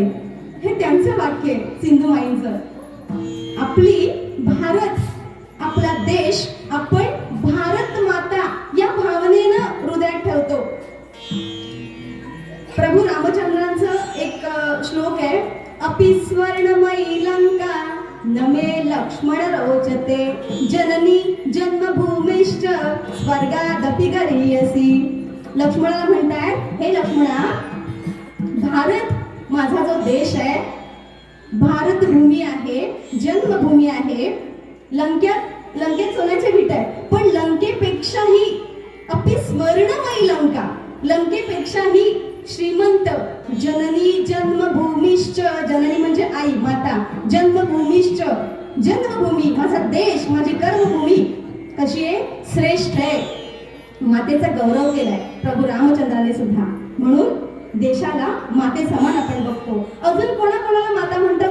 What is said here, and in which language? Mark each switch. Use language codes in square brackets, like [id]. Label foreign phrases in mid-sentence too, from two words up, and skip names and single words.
[mr] हे त्यांचं वाक्य आहे सिंधुमाईंचं. आपली भारत, आपला देश आपण भारत माता या भावनेनं हृदयात ठेवतो. प्रभू रामचंद्रांचं एक श्लोक आहे, [sa] अपि स्वर्णमयी लंका नमे लक्ष्मण रोचते जननी जन्मभूमिश्च स्वर्गादपि गरीयसी. [mr] लक्ष्मणाला म्हणतायत, हे लक्ष्मणा, भारत माझा जो देश आहे, भारत भूमी आहे, जन्मभूमी आहे. लंकेत सोन्याचे विट आहे, पण लंकेपेक्षाही [sa] अपि स्वर्णमयी लंका, [mr] लंकेपेक्षाही श्रीमंत [sa] जननी जन्मभूमिश्च. [mr] जननी म्हणजे आई, माता. जन्मभूमिश्च, जन्मभूमी माझा देश, माझी कर्मभूमी कशी आहे? श्रेष्ठ आहे. मातेचा गौरव केलाय प्रभू रामचंद्राने सुद्धा. म्हणून देशाला माते समान आपण बघतो. अजून कोणाकोणाला माता म्हणतात?